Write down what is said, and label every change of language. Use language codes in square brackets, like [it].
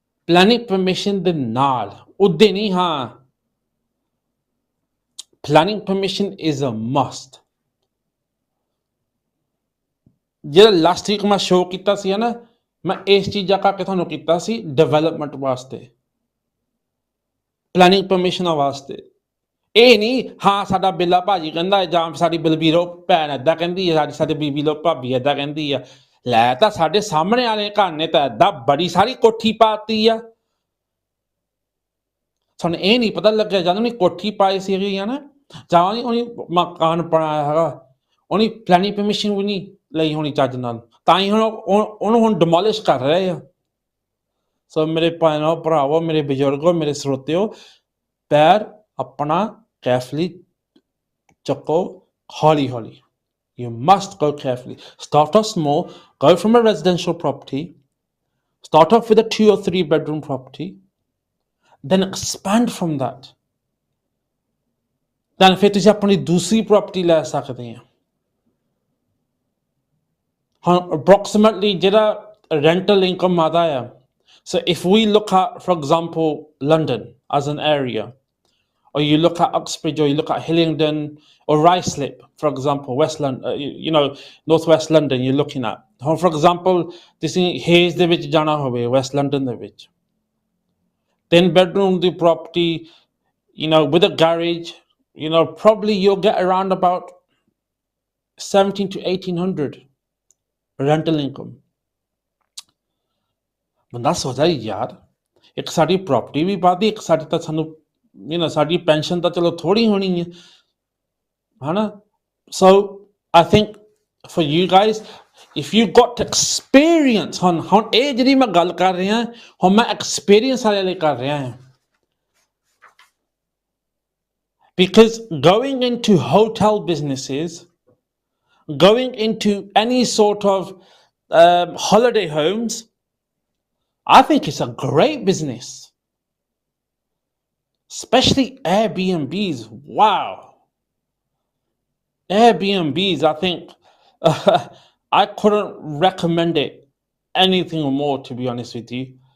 [pa] planning permission ਦੇ ਨਾਲ, ਉੱਦੇ ਨਹੀਂ। [en] planning permission is a must। [pa] ਜਿਹੜਾ ਲਾਸਟ ਵੀਕ ਮੈਂ ਸ਼ੋਅ ਕੀਤਾ ਸੀ ਨਾ, ਮੈਂ ਇਸ ਚੀਜ਼ਾਂ ਕਰਕੇ ਤੁਹਾਨੂੰ ਕੀਤਾ ਸੀ, ਡਿਵੈਲਪਮੈਂਟ ਵਾਸਤੇ, ਪਲੈਨਿੰਗ ਪਰਮਿਸ਼ਨਾਂ ਵਾਸਤੇ। ਇਹ ਨਹੀਂ ਸਾਡਾ ਬਿੱਲਾ ਭਾਜੀ ਕਹਿੰਦਾ, ਜਾਂ ਸਾਡੀ ਬਲਬੀਰੋ ਭੈਣ ਏਦਾਂ ਕਹਿੰਦੀ ਹੈ, ਸਾਡੀ ਬੀਬੀ ਲੋ ਭਾਬੀ ਏਦਾਂ ਕਹਿੰਦੀ ਆ, ਲੈ ਤਾਂ ਸਾਡੇ ਸਾਹਮਣੇ ਵਾਲੇ ਘਰ ਨੇ ਤਾਂ ਏਦਾਂ ਬੜੀ ਸਾਰੀ ਕੋਠੀ ਪਾਤੀ ਆ, ਸਾਨੂੰ ਇਹ ਨਹੀਂ ਪਤਾ ਲੱਗਿਆ ਜਦੋਂ ਉਹਨੇ ਕੋਠੀ ਪਾਈ ਸੀਗੀ ਨਾ, ਜਾਂ ਉਹਨੇ ਮਕਾਨ ਬਣਾਇਆ ਹੈਗਾ, ਉਹਨੇ ਪਲੈਨਿੰਗ ਪਰਮਿਸ਼ਨ ਵੀ ਨਹੀਂ ਲਈ ਹੋਣੀ ਚੱਜ ਨਾਲ, ਤਾਂ ਹੀ ਉਹਨੂੰ ਹੁਣ ਡਿਮੋਲਿਸ਼ ਕਰ ਰਹੇ ਆ। ਸੋ ਮੇਰੇ ਭੈਣੋ ਭਰਾਵੋ, ਮੇਰੇ ਬਜ਼ੁਰਗੋ, ਮੇਰੇ ਸਰੋਤਿਓ, ਪੈਰ ਆਪਣਾ ਕੇਅਰਫੁਲੀ ਚੱਕੋ, ਹੌਲੀ ਹੌਲੀ। [en] You must go carefully. Start off small, go from a residential property, start off with a 2 or 3 bedroom property, then expand from that. [pa] Then ਫਿਰ ਤੁਸੀਂ ਆਪਣੀ ਦੂਸਰੀ ਪ੍ਰਾਪਰਟੀ ਲੈ ਸਕਦੇ ਆ। [en] ਹੁਣ approximately ਜਿਹੜਾ rental income [pa] ਆਦਾ ਆ, [en] so if we look at, for example, London as an area, or you look at Uxbridge, or you look at Hillingdon, or Ruislip, for example, West London, Northwest London, you're looking at. For example, [pa] ਤੁਸੀਂ Hayes ਦੇ ਵਿੱਚ ਜਾਣਾ ਹੋਵੇ, [en] West London [pa] ਦੇ ਵਿੱਚ, [en] 10-bedroom the property, with a garage, probably you'll get around about 17 to 1800 rental income. [pa] ਬੰਦਾ ਸੋਚਦਾ ਯਾਰ, ਇੱਕ ਸਾਡੀ ਪ੍ਰੋਪਰਟੀ ਵੀ ਵੱਧਦੀ, ਇੱਕ ਸਾਡੀ ਤਾਂ ਸਾਨੂੰ ਸਾਡੀ ਪੈਨਸ਼ਨ ਤਾਂ ਚਲੋ ਥੋੜੀ ਹੋਣੀ ਹੈ, ਹਨਾ? [en] So I think for you guys, if you got experience, [pa] ਹੁਣ ਇਹ ਜਿਹੜੀ ਮੈਂ ਗੱਲ ਕਰ ਰਿਹਾ, ਹੁਣ ਮੈਂ ਐਕਸਪੀਰੀਅੰਸ ਵਾਲੇ ਲਈ ਕਰ ਰਿਹਾ ਹਾਂ. [en] Because going into hotel businesses, going into any sort of holiday homes, I think it's a great business. Especially Airbnbs. Wow. Airbnbs, I think I couldn't recommend it anything more, to be honest with you.